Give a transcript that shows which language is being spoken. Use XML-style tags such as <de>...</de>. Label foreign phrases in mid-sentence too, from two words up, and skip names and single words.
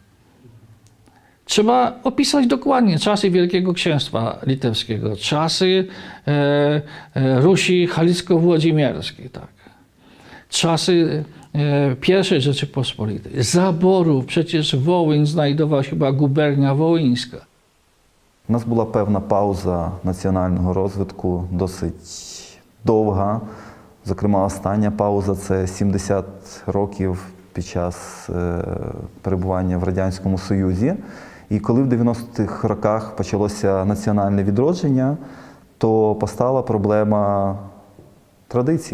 <pl>Trzeba opisać dokładnie czasy Wielkiego Księstwa Litewskiego, czasy Rusi Halicko-Włodzimierskiej, tak. Czasy I Rzeczypospolitej, zaborów, przecież Wołyń znajdowała się, była gubernia wołyńska.</pl> <uk>У нас була певна пауза національного розвитку, досить довга. Зокрема, остання пауза – це 70 років під час перебування в Радянському Союзі. І коли в 90-х роках почалося національне відродження, то постала проблема традицій.</uk>